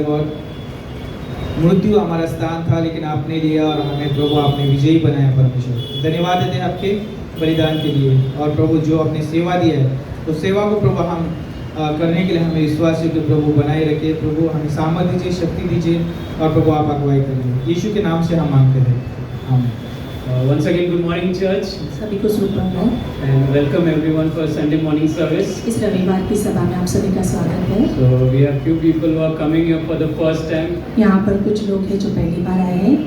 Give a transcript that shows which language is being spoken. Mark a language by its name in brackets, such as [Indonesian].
[Hindi] गौर मृत्यु हमारा स्थान था लेकिन आपने लिया और हमें प्रभु आपने विजयी बनाया। परमेश्वर धन्यवाद देते हैं आपके बलिदान के लिए। और प्रभु जो आपने सेवा दी है उस सेवा को प्रभु हम करने के लिए हमें विश्वास के प्रभु बनाए रखिए। प्रभु हमें सामर्थ्य दीजिए, शक्ति दीजिए और प्रभु आप अगुवाई करिए। यीशु के नाम से हम मांगते हैं, आमीन। [English] Once again, good morning, church, [Hindi] सभी को शुभ प्रभात [English] and welcome everyone for Sunday morning service. [Hindi] इस रविवार की सभा में आप सभी का स्वागत है। [English] So we have few people who are coming here for the first time, [Hindi] यहाँ पर कुछ लोग हैं जो पहली बार आए हैं